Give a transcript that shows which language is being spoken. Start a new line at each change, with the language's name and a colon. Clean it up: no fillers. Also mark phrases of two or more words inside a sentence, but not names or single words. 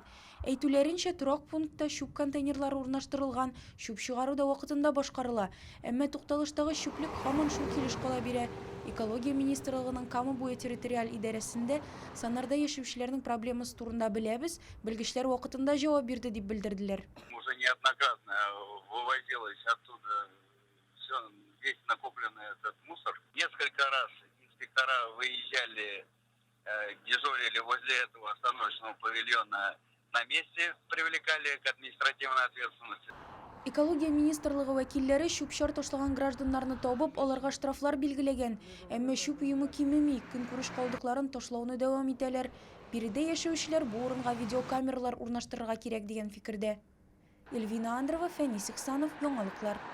Tatar: Әйтүләренчә, торак пунктта шүп контейнерлары урнаштырылган, шүп чыгару да вакытында башкарыла. Әмма тукталыштагы шүплек һаман шул килеш кала бирә. Экология министрлыгының Кама буе территориаль идарәсендә Саннарда яшәүчеләрнең проблемасы турында беләбез, белгечләр вакытында җавап бирде дип белдерделәр.
Russian: Уже неоднократно вывозилось оттуда весь накопленный этот мусор. Несколько раз инспектора выезжали, дежурили возле этого остановочного павильона на месте, привлекали к административной ответственности.
Tatar: Экология министрлыгы вәкилләре шүп-чар ташлаган гражданнарны табып, аларга штрафлар билгеләгән. Әмма шүп өеме кимеми, көнкүреш калдыкларын ташлауны дәвам итәләр. Биредә яшәүчеләр бу урынга видеокамералар урнаштырырга кирәк дигән фикердә. Эльвина Андрова, Фәнис Иксанов, яңалыклар.